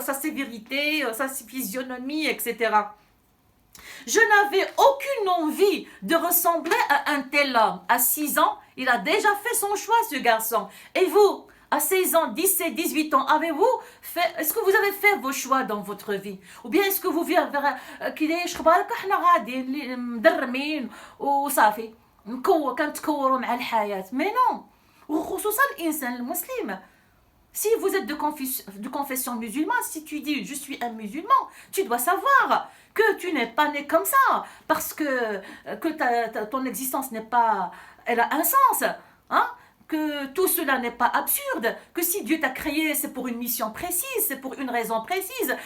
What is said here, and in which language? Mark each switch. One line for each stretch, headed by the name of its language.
French: Sa sévérité, sa physionomie, etc. Je n'avais aucune envie de ressembler à un tel homme. À 6 ans, il a déjà fait son choix, ce garçon. Et vous, à 16 ans, 17, 18 ans, est-ce que vous avez fait vos choix dans votre vie? Ou bien est-ce que vous vivez كيداير شخبارك احنا غاديين مدرمين وصافي كنتكوروا مع الحياة؟ Mais non.
Arabic: وخصوصا الإنسان المسلم.
French: Si vous êtes de confession musulmane, si tu dis je suis un musulman, tu dois savoir que tu n'es pas né comme ça, parce que ton existence n'est pas, elle a un sens, hein? Que tout cela n'est pas absurde, que si Dieu t'a créé, c'est pour une mission précise, c'est pour une raison précise.